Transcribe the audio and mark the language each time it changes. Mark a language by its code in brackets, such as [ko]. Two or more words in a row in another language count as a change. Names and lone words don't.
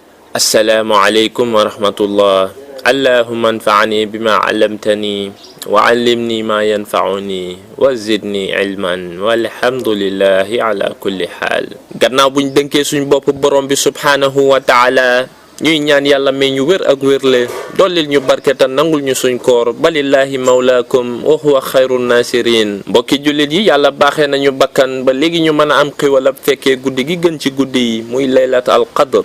[ar] السلام عليكم ورحمة الله. اللهم انفعني بما علمتني وعلمني ما ينفعني وزدني علما والحمد لله على كل حال. [wo] gannaaw buñ dënkee suñ bopp borom bi [ar] سبحانه وتعالى [wo] ñuy ñaan yàlla may ñu wér ak wérle dollil ñu barketa nangul ñu suñ koor [ar] بل الله مولاكم وهو خير الناصرين. [wo] mbokki jullit yi yàlla baaxee nañu bakkan ba léegi ñu mën a am xiwal ab fekkee guddi gi gën ci guddi yi muy [ar] ليلة القدر.